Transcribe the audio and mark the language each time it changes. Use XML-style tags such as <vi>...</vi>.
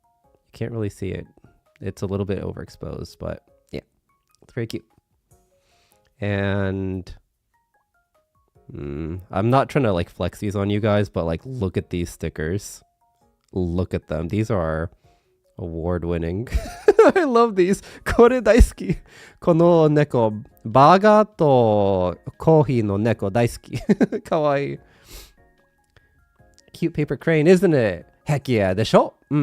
<en>You can't really see it. It's a little bit overexposed, but yeah, it's very cute. And I'm not trying to like flex these on you guys, but like look at these stickers. Look at them. These are award-winning. I love these.</en> <ja>これ大好き。この猫、バーガーとコーヒーの猫大好き。かわいい。</ja> <en>Cute paper crane, isn't it? Heck yeah,</en> <ja>でしょ?</ja>